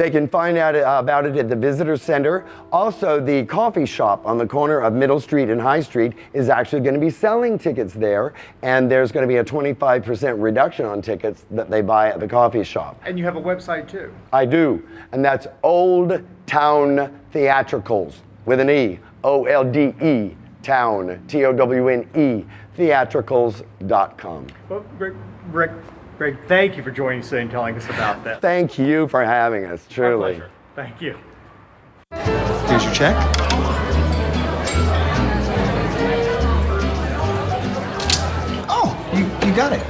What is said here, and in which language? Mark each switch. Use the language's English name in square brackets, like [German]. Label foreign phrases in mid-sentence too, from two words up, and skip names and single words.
[English] They can find out about it at the visitor center. Also, the coffee shop on the corner of Middle Street and High Street is actually going to be selling tickets there, and there's going to be a 25% reduction on tickets that they buy at the coffee shop. And you have a website too. I do, and that's Old Town Theatricals with an E, O-L-D-E, Town, T-O-W-N-E, theatricals.com. Well, Rick, thank you for joining us today and telling us about that. Thank you for having us, My truly. pleasure. Thank you. Here's your check. Oh, you got it.